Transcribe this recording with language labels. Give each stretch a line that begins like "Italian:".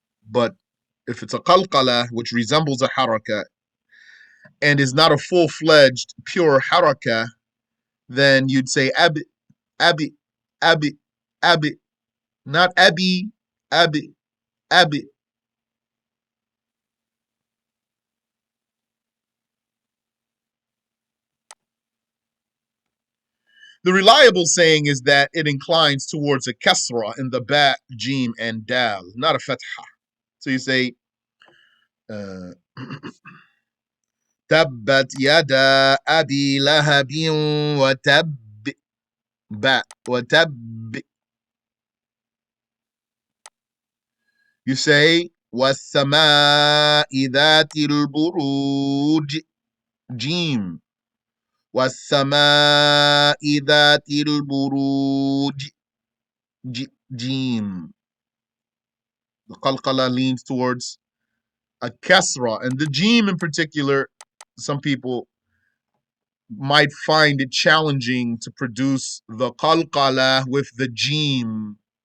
English: But if it's a qalqalah, which resembles a haraka, and is not a full-fledged, pure haraka, then you'd say Abi, Abi, Abi, Abi, not Abi, Abi, Abi. The reliable saying is that it inclines towards a kasra in the ba, jim, and dal, not a fatha. So you say,
Arabic: تبت يدا أبي لهب وتب وتب.
English: You say
Arabic: والسماء ذات البروج جيم والسماء ذات البروج. Jim.
English: The qalqalah leans towards a kasra, and the jim in particular, some people might find it challenging to produce the qalqalah with the jim.